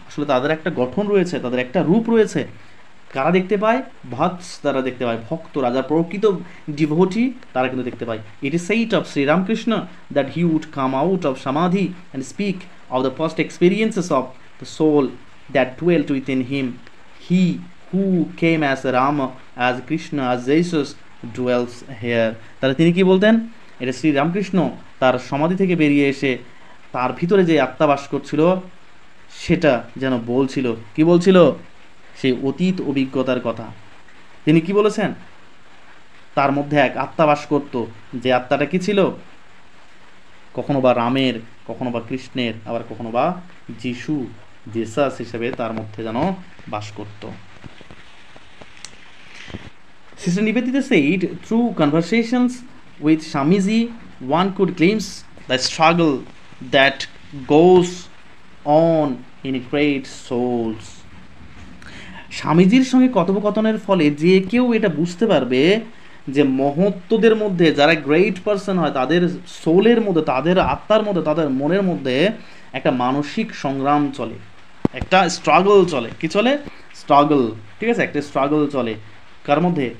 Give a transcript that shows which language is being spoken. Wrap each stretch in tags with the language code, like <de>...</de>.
<bn>আসলে তাদের একটা গঠন রয়েছে, তাদের একটা রূপ রয়েছে। কারা দেখতে পায়? ভক্তস, তারা দেখতে পায়, ভক্তরা, যারা প্রকৃত ডিভোটি তারা কিন্তু দেখতে পায়।</bn> <en>It is said of Shri Ramakrishna that he would come out of samadhi and speak of the first experiences of the soul that dwelt within him. He who came as Rama, as Krishna, as Jesus dwells here.</en> <bn>তাহলে তিনি কি বলতেন? এটা শ্রী রামকৃষ্ণ তার সমাধি থেকে বেরিয়ে এসে তার ভিতরে যে আত্মা বাস করছিল সেটা যেন বলছিল। কি বলছিল? সেই অতীত অভিজ্ঞতার কথা। তিনি কি বলেছেন? তার মধ্যে এক আত্মা বাস করত, যে আত্মাটা কি ছিল? কখনো বা রামের, কখনো বা কৃষ্ণের, আবার কখনো বা যিশু, জেসাস হিসেবে তার মধ্যে যেন বাস করত।</bn> <en>Sister Nivedita said, through conversations with Swamiji, one could glimpse the struggle that goes on in great souls.</en> <bn>স্বামীজির সঙ্গে কথোপকথনের ফলে যে কেউ এটা বুঝতে পারবে যে মহত্বদের মধ্যে, যারা</bn> <en>great person</en> <bn>হয়, তাদের সোলের মধ্যে, তাদের আত্মার মধ্যে, তাদের মনের মধ্যে একটা মানসিক সংগ্রাম চলে, একটা স্ট্রাগল চলে। কি চলে? স্ট্রাগল, ঠিক আছে, একটা স্ট্রাগল চলে। কার মধ্যে?</bn>